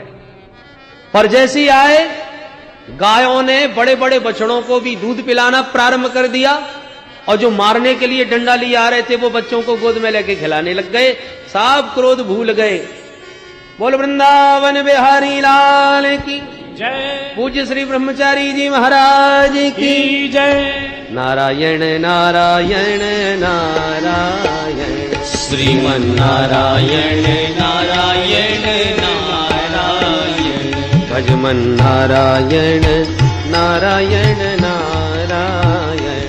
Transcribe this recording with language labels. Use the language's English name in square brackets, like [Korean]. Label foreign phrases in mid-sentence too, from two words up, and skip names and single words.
[Hindi] पर जैसे ही आए गायों ने बड़े बड़े बछड़ों को भी दूध पिलाना प्रारंभ कर दिया और जो मारने के लिए डंडा लिए आ रहे थे वो बच्चों को गोद में लेके खिलाने लग गए। सब क्रोध भूल गए। बोल वृंदावन बिहारी लाल की जय। पूज्य श्री ब्रह्मचारी जी महाराज की जय। नारायण नारायण नारायण श्रीमन नारायण नारायण नारायण भजमन नारायण नारायण नारायण